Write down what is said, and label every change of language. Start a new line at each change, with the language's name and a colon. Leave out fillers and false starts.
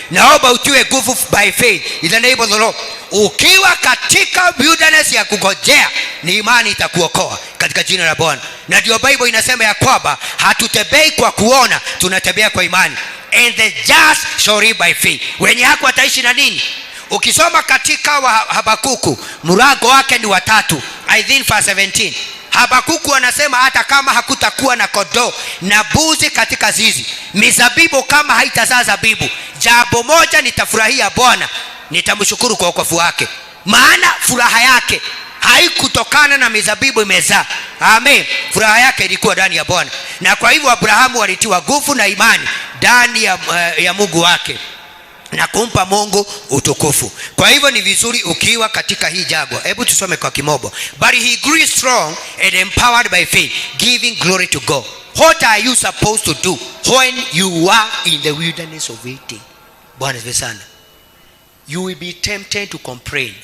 Swahili: Naomba utiwe nguvu
English: by faith in the name of the Lord.
Swahili: Ukiwa katika wilderness ya kungojea, ni imani itakuokoa katika jina la Bwana. Na ndio Bible inasema ya kwamba hatutembei kwa kuona, tunatembea kwa imani.
English: And the just shall live by faith.
Swahili: Wenye haki wataishi na nini? Ukisoma katika Habakuku mlango wake ni 3,
English: I think verse 17.
Swahili: Habakuku anasema hata kama hakutakuwa na kondoo na mbuzi katika zizi, mizabibu kama haitazaa zabibu, jambo moja nitafurahia Bwana, nitamshukuru kwa wokovu wake. Maana furaha yake haikutokana na mizabibu imezaa. Amen. Furaha yake ilikuwa ndani ya Bwana. Na kwa hivyo Abrahamu alitiwa nguvu na imani ndani ya Mungu wake na kumpa Mungu utukufu. Kwa hivyo ni vizuri ukiwa katika hii jangwa. Hebu tusome kwa Kimombo.
English: But he grew strong and empowered by faith, giving glory to God. What are you supposed to do when you are in the wilderness of waiting?
Swahili: Bwana asifiwe sana.
English: You will be tempted to complain.